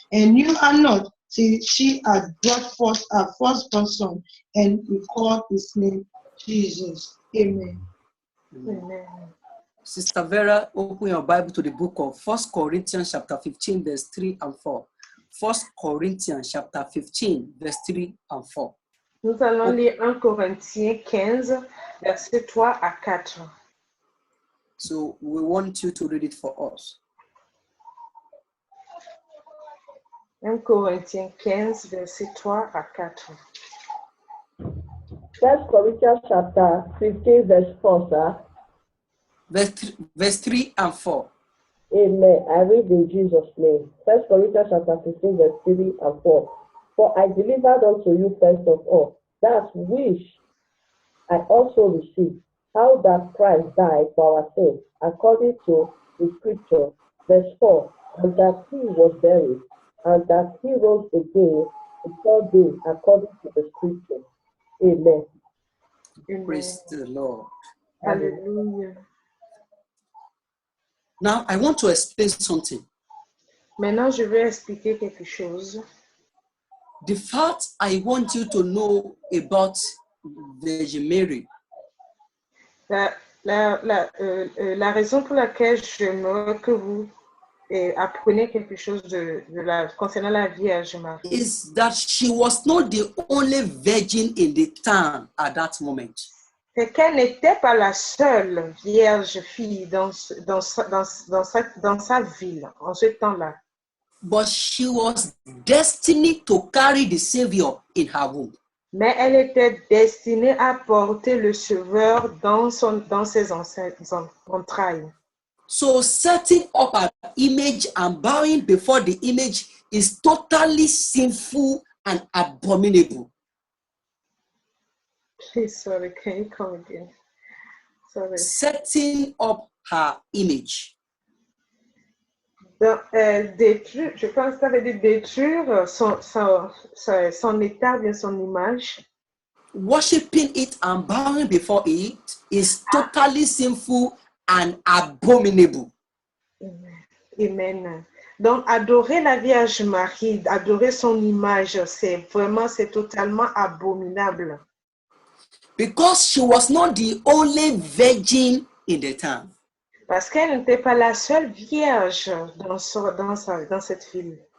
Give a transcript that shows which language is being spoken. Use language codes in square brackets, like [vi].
[en] And knew her not till she had brought forth her firstborn son, and he called his name Jesus. Amen. Amen. Sister Vera, open your Bible to the book of 1 Corinthians chapter 15, verse 3 and 4. 1 Corinthians chapter 15, verse 3 and 4. [fr] Nous allons lire 1 Corinthiens 15, verset 3 à 4. [en] So we want you to read it for us. [fr] 1 Corinthiens 15, verset 3 à 4. [en] 1 Corinthians chapter 15, verse 4, sir. Verse 3 and 4. Amen. I read in Jesus' name. 1 Corinthians chapter 15, verse 3 and 4. For I delivered unto you first of all that which I also received, how that Christ died for our sins, according to the scripture. Verse 4. And that he was buried, and that he rose again the third day, according to the scripture. Amen. Praise the Lord. Hallelujah. Now, I want to explain something. [fr] Maintenant, je vais expliquer quelque chose. [en] The fact I want you to know about Virgin Mary [fr] La raison pour laquelle j'aimerais que vous apprenez quelque chose concernant la Vierge Marie [en] is that she was not the only virgin in the town at that moment. [fr] c'est qu'elle n'était pas la seule vierge fille dans sa ville en ce temps-là. [en] But she was destined to carry the Savior in her womb. [fr] Mais elle était destinée à porter le Sauveur dans ses entrailles. [en] So setting up an image and bowing before the image is totally sinful and abominable. Please, sorry, can you come again? Sorry. Setting up her image. [fr] Détruire, je pense que ça veut dire détruire son état, bien son image. [en] Worshiping it and bowing before it is totally sinful and abominable. Amen. [fr] Donc, adorer la Vierge Marie, adorer son image, c'est totalement abominable. [en] Because she was not the only virgin in the town. [fr] Parce qu'elle n'était pas la seule vierge dans cette ville.